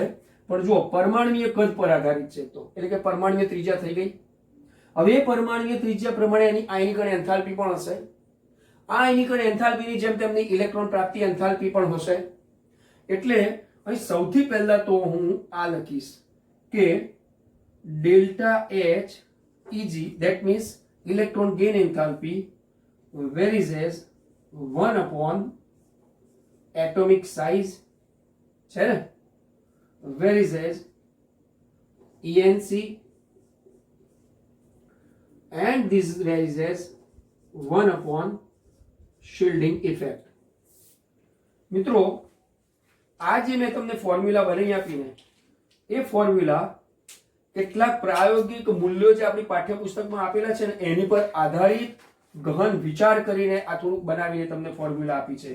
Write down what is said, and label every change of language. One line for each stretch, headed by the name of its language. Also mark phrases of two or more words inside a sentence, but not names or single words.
Gujarati: પણ જુઓ, પરમાણ્વીય કદ પર આધારિત છે, તો એટલે કે પરમાણ્વીય ત્રિજ્યા થઈ ગઈ. હવે પરમાણ્વીય ત્રિજ્યા પ્રમાણે એની આયનિક અને એન્થાલ્પી પણ હશે. આ આયનિક અને એન્થાલ્પીની જેમ તેમની ઇલેક્ટ્રોન પ્રાપ્તિ એન્થાલ્પી પણ હશે. એટલે અહીં સૌથી પહેલા તો હું આ લખીશ કે ડેલ્ટા H Eg,
English: that means electron gain enthalpy varies as 1 upon atomic size
Gujarati: છે ને,
English: varies as ENC and this varies as 1 upon shielding effect.
Gujarati: મિત્રો આ જે મેં તમને ફોર્મ્યુલા બનાવી આપીને એ ફોર્મ્યુલા કેટલાક પ્રાયોગિક મૂલ્યો જે આપણી પાઠ્યપુસ્તકમાં આપેલા છે ને એની પર આધારિત ગહન વિચાર કરીને આ થોડુંક બનાવીને તમને ફોર્મ્યુલા આપી છે.